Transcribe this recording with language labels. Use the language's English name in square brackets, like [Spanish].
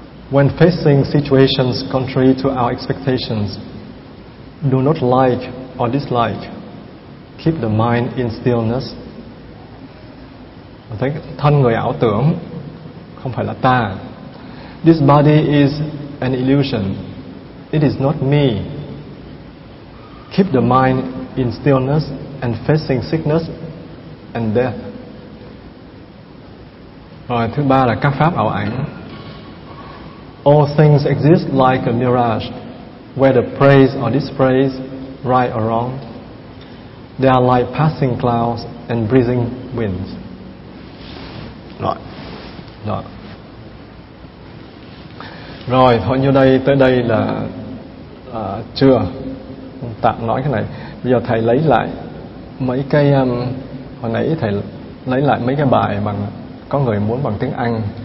[English] When facing situations contrary to our expectations, do not like or dislike. Keep the mind in stillness. [Vietnamese] Thấy thân người ảo tưởng, không phải là ta. [English] This body is an illusion. It is not me. Keep the mind in stillness and facing sickness and death. [Vietnamese] Rồi thứ ba là các pháp ảo ảnh. [English] All things exist like a mirage, whether praise or dispraise, right or wrong. They are like passing clouds and breathing winds. [Vietnamese] Rồi. Rồi. Rồi, thôi như đây, tới đây là chưa. Tạm nói cái này. Bây giờ thầy lấy lại mấy cái hồi nãy thầy lấy lại mấy cái bài bằng có người muốn bằng tiếng Anh.